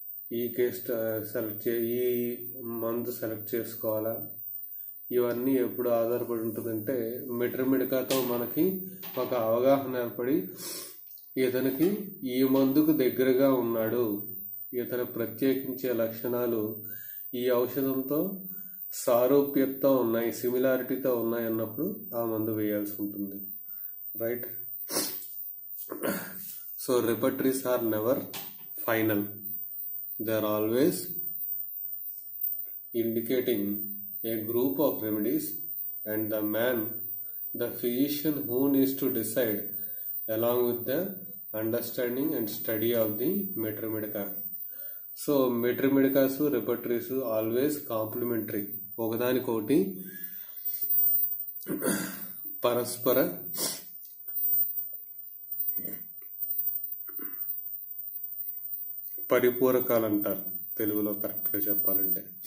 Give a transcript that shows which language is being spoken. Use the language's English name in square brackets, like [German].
[Telugu] ఈ కేస్ ఈ మందు సెలెక్ట్ చేసుకోవాలా, ఇవన్నీ ఎప్పుడు ఆధారపడి ఉంటుందంటే మెట్రిమెడికాతో మనకి ఒక అవగాహన ఏర్పడి ఇతనికి ఈ మందుకు దగ్గరగా ఉన్నాడు, ఇతను ప్రత్యేకించే లక్షణాలు ఈ ఔషధంతో సారూప్యతతో ఉన్నాయి, సిమిలారిటీతో ఉన్నాయి అన్నప్పుడు ఆ మందు వేయాల్సి ఉంటుంది. Right. [English] So repertories are never final, they are always indicating a group of remedies, and the physician who needs to decide along with the understanding and study of the materia medica. So materia medicas repertories always complementary, [Telugu] ఒకదానికొకటి పరస్పర పరిపూరకాలు అంటారు తెలుగులో కరెక్ట్గా చెప్పాలంటే.